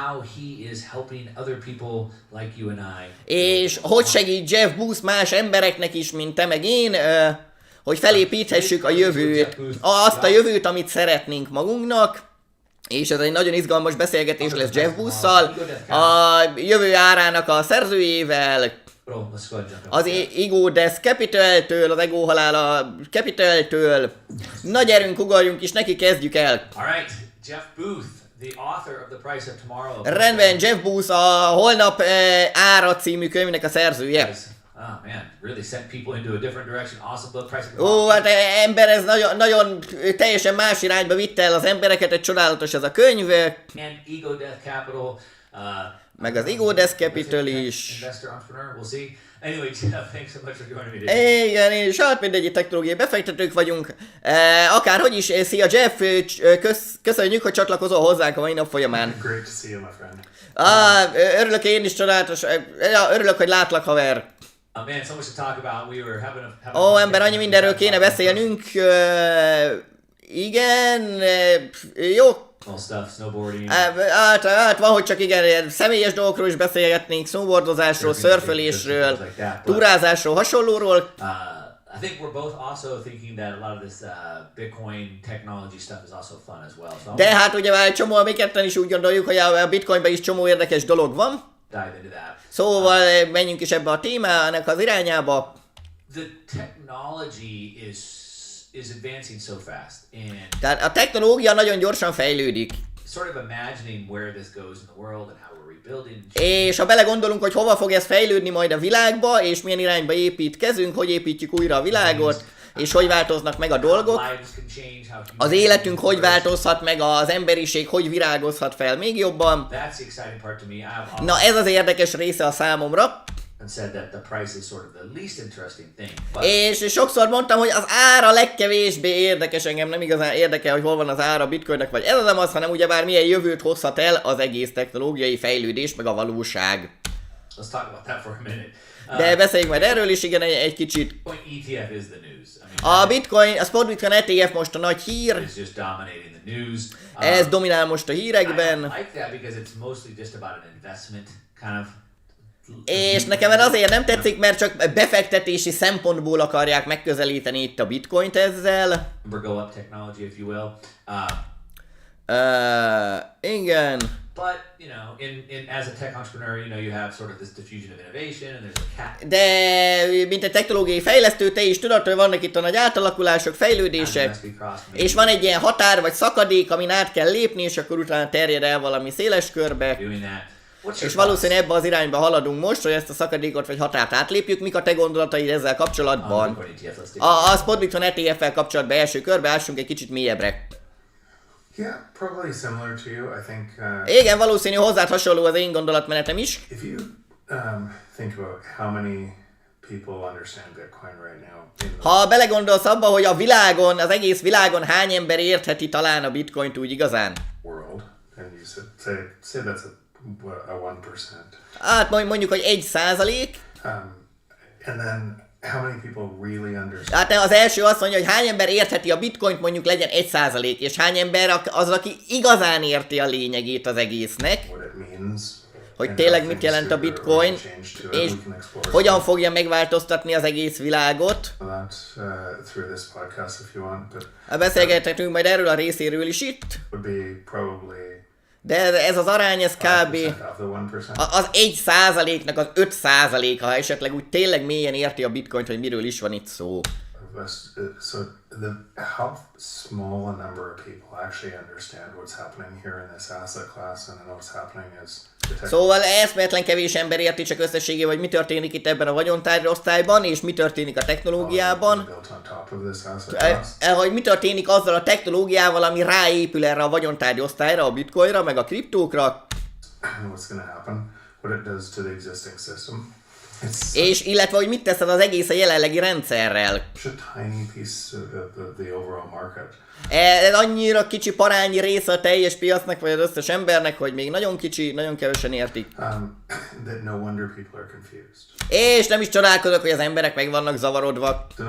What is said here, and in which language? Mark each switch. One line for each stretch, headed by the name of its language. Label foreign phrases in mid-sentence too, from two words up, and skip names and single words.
Hungarian: és hogy segít Jeff Bezos más embereknek is, mint te meg én, hogy felépíthessük a jövőt, azt a jövőt, amit szeretnénk magunknak, és ez egy nagyon izgalmas beszélgetés lesz Jeff Bezosszal, a jövő árának a szerzőjével, az Ego Death Capitaltől, az Ego halála Capitaltől. Na gyerünk, ugorjunk is neki, kezdjük el.
English: Alright, Jeff Bezos, the author of The Price of Tomorrow.
Hungarian: Rendben, Jeff Bezos a Holnap ára című könyvnek a szerzője.
English: Oh man, really sent people into a different direction. Awesome book, Price of
Hungarian: Ó, hát ember, ez nagyon teljesen más irányba vitte el az embereket, egy csodálatos ez a könyv.
English: And Ego Death Capital.
Hungarian: Meg az Ego Death Capital is.
English: Investor, entrepreneur, we'll see. Anyway, Jeff, thanks so much for joining me today.
Hungarian: Igen, és hát mindegy, technológiai befektetők vagyunk. Akárhogy is, szia Jeff, köszönjük, hogy csatlakozol hozzánk a mai nap folyamán.
English: Great to see you, my friend.
Hungarian: Örülök én is, csodálatos. Örülök, hogy látlak, haver.
English: Man, so much to talk about. We were having
Hungarian: Ember, annyi mindenről kéne beszélnünk. Igen, jó.
English: stuff, snowboarding.
Hungarian: Hát van, hogy csak igen, személyes dolgokról is beszélgetnénk, snowboardozásról, szörfölésről, túrázásról, hasonlóról.
English: I think we're both also thinking that a lot of this Bitcoin technology stuff is also fun as well. So
Hungarian: de hát ugye már csomó, mi ketten is úgy gondoljuk, hogy a Bitcoinban is csomó érdekes dolog van.
English: Dive into that.
Hungarian: Szóval menjünk is ebbe a témának az irányába.
English: The technology is advancing so fast, and
Hungarian: Tehát a technológia nagyon gyorsan fejlődik.
English: sort of imagining where this goes in the world and how we're rebuilding.
Hungarian: És ha belegondolunk, hogy hova fog ez fejlődni majd a világba, és milyen irányba építkezünk, hogy építjük újra a világot, és hogy változnak meg a dolgok, az életünk hogy változhat meg, az emberiség hogy virágozhat fel még jobban.
English: That's the exciting part to me.
Hungarian: Na ez az érdekes része a számomra.
English: And said that the price is sort of the least interesting thing.
Hungarian: És sokszor mondtam, hogy az ára legkevésbé érdekes, engem nem igazán érdekel, hogy hol van az ára a Bitcoinnak, vagy ez nem az, hanem ugyebár milyen jövőt hozhat el az egész technológiai fejlődés, meg a valóság.
English: Let's talk about that for a minute.
Hungarian: De beszéljünk majd erről is, igen, egy kicsit.
English: Bitcoin ETF is the news. I mean,
Hungarian: A Bitcoin, a Spot Bitcoin ETF most a nagy hír.
English: It's just dominating the news.
Hungarian: Ez dominál most a
English: I
Hungarian: hírekben.
English: like that because it's mostly just about an investment kind of.
Hungarian: És nekem azért nem tetszik, mert csak befektetési szempontból akarják megközelíteni itt a Bitcoint ezzel.
English: Go up technology, if you will.
Hungarian: Igen.
English: But, you know, as a tech entrepreneur, you know, you have sort of this diffusion of innovation and there's a cap.
Hungarian: De, mint egy technológiai fejlesztő, te is tudod, hogy vannak itt a nagy átalakulások, fejlődések, és van egy ilyen határ vagy szakadék, amin át kell lépni, és akkor utána terjed el valami széles körbe. És valószínűleg ebbe az irányba haladunk most, hogy ezt a szakadékot vagy határt átlépjük. Mik a te gondolataid ezzel kapcsolatban? A Spot Bitcoin ETF-fel kapcsolatban első körbe ássunk egy kicsit mélyebbre.
English: Yeah, probably similar to you. I think.
Hungarian: Igen, valószínű hozzád hasonló az én gondolatmenetem is.
English: If you think about how many people understand Bitcoin right now.
Hungarian: Ha belegondolsz abba, hogy a világon, az egész világon hány ember értheti talán a Bitcoint úgy igazán?
English: World, and you say that's a 1%.
Hungarian: Hát mondjuk, hogy 1%. And then how many people really understand? Hát az első azt mondja, hogy hány ember értheti a Bitcoint, mondjuk legyen 1%, és hány ember az, aki igazán érti a lényegét az egésznek, What it means, hogy tényleg mit jelent a Bitcoin, és hogyan fogja megváltoztatni az egész világot. Beszélgethetünk majd erről a részéről is itt. De ez az arány, ez kb. Az 1%-nak az 5%-a, ha esetleg úgy tényleg mélyen érti a Bitcoint, hogy miről is van itt szó.
English: So how small a number of people actually understand what's happening here in this asset class and what's happening is
Hungarian: szóval eszméletlen kevés ember érti csak összességében, hogy mi történik itt ebben a vagyontárgyi osztályban, és mi történik a technológiában. Hogy mi történik azzal a technológiával, ami ráépül erre a vagyontárgyi osztályra, a bitcoinra, meg a kriptókra.
English: What's going to happen, what it does to the existing system.
Hungarian: És illetve, hogy mit teszed az egész a jelenlegi rendszerrel. Ez annyira kicsi parányi része a teljes piacnak, vagy az összes embernek, hogy még nagyon kicsi, nagyon kevesen értik. És nem is csodálkozok, hogy az emberek meg vannak zavarodva.